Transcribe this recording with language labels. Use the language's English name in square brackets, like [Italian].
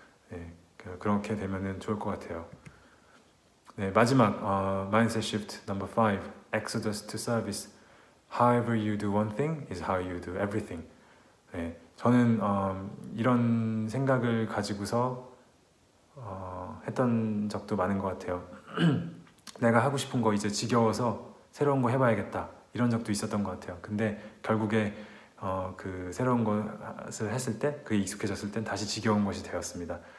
[Korean] 네, 그렇게 되면은 좋을 것 같아요. 네, 마지막 [English] Mindset Shift number 5, Exodus to Service. However you do one thing is how you do everything. [Korean] 네, 저는 이런 생각을 가지고서 했던 적도 많은 것 같아요. 내가 하고 싶은 거 이제 지겨워서 새로운 거 해봐야겠다 이런 적도 있었던 것 같아요. 근데 결국에 그 새로운 것을 했을 때 그게 익숙해졌을 땐 다시 지겨운 것이 되었습니다.